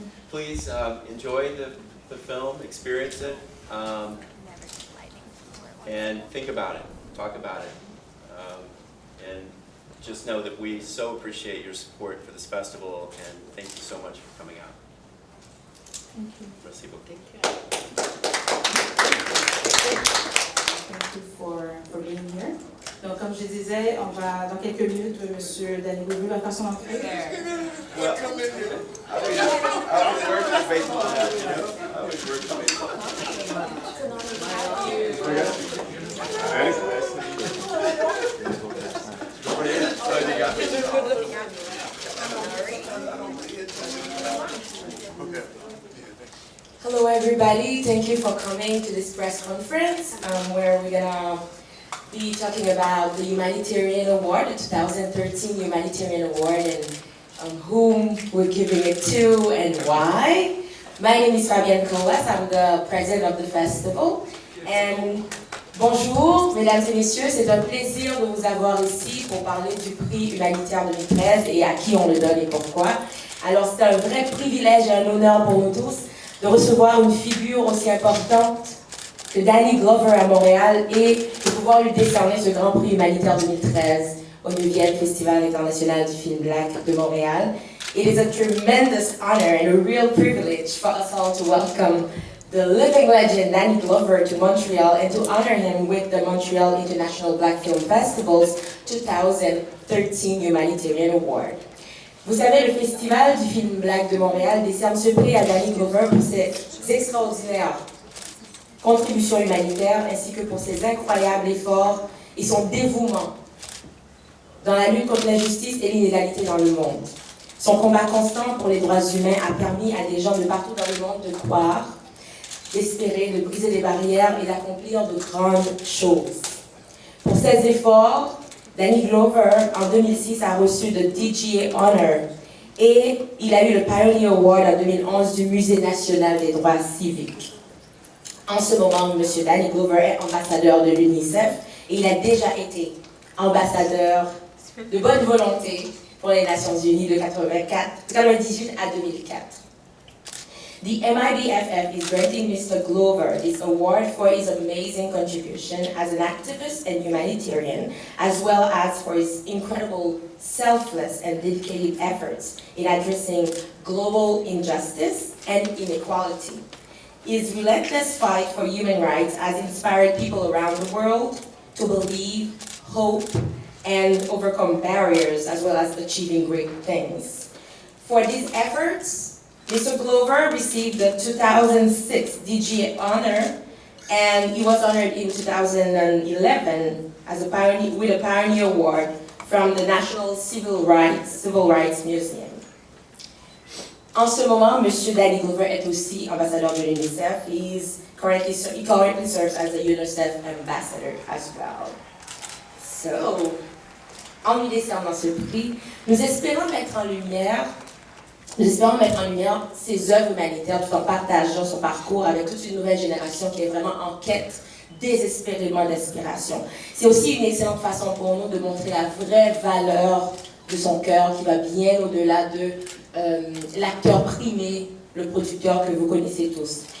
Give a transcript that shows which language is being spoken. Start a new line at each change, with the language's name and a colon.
English: Please enjoy the film, experience it, and think about it, talk about it, and just know that we so appreciate your support for this festival, and thank you so much for coming out. Thank you.
French: Merci beaucoup.
English: Thank you for being here.
French: Donc, comme je disais, on va, dans quelques minutes, M. Danny Glover va faire son entrée.
English: Well, I always work with baseball now, I always work with baseball. Hello everybody, thank you for coming to this press conference where we're gonna be talking about the Humanitarian Award, the 2013 Humanitarian Award, and whom we're giving it to and why. My name is Fabienne Coas, I'm the president of the festival. And
French: bonjour, mesdames et messieurs, c'est un plaisir de vous avoir ici pour parler du prix humanitaire 2013 et à qui on le donne et pourquoi. Alors c'est un vrai privilège et un honneur pour nous tous de recevoir une figure aussi importante que Danny Glover à Montréal et de pouvoir lui décerner ce grand prix humanitaire 2013 au 9e Festival international du film Black de Montréal.
English: It is a tremendous honor and a real privilege for us all to welcome the living legend Danny Glover to Montreal and to honor him with the Montreal International Black Film Festival's 2013 Humanitarian Award.
French: Vous savez, le Festival du film Black de Montréal décerne ce prix à Danny Glover pour ses extraordinaires contributions humanitaires ainsi que pour ses incroyables efforts et son dévouement dans la lutte contre l'injustice et l'inégalité dans le monde. Son combat constant pour les droits humains a permis à des gens de partout dans le monde de croire, d'espérer, de briser les barrières et d'accomplir de grandes choses. Pour ses efforts, Danny Glover, en 2006, a reçu le DGA Honor et il a eu le Pioneer Award en 2011 du Musée national des droits civiques. En ce moment, M. Danny Glover est ambassadeur de l'UNICEF et il a déjà été ambassadeur de bonne volonté pour les Nations Unies de 1998 à 2004.
English: The MIBFF is granting Mr. Glover this award for his amazing contribution as an activist and humanitarian, as well as for his incredible selfless and dedicated efforts in addressing global injustice and inequality. His relentless fight for human rights has inspired people around the world to believe, hope, and overcome barriers, as well as achieving great things. For these efforts, Mr. Glover received the 2006 DGA honor, and he was honored in 2011 as a pioneer, with a Pioneer Award from the National Civil Rights Museum.
French: En ce moment, M. Danny Glover est aussi ambassadeur de l'UNICEF.
English: He currently serves as a UNICEF ambassador as well.
French: So, en lui décernant ce prix, nous espérons mettre en lumière ses œuvres humanitaires tout en partageant son parcours avec toute une nouvelle génération qui est vraiment en quête désespérément d'inspiration. C'est aussi une excellente façon pour nous de montrer la vraie valeur de son cœur qui va bien au-delà de l'acteur primé, le producteur que vous connaissez tous.